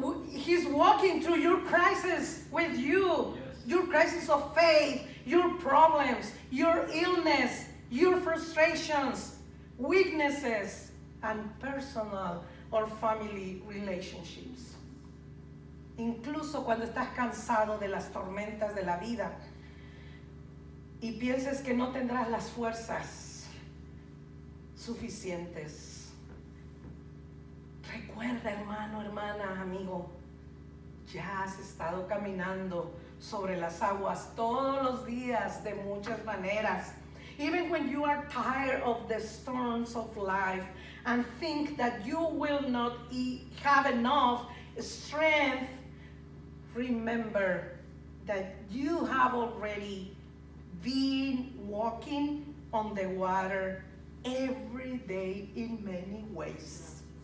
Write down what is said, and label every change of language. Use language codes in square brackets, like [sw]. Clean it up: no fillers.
[en] He's walking through your crisis with you. Your crisis of faith, your problems, your illness, your frustrations, weaknesses, and personal or family relationships. [es] Incluso cuando estás cansado de las tormentas de la vida y pienses que no tendrás las fuerzas suficientes. Recuerda, hermano, hermana, amigo, ya has estado caminando sobre las aguas todos los días de muchas maneras. [en] Even when you are tired of the storms of life and think that you will not have enough strength, remember that you have already been walking on the water every day in many ways.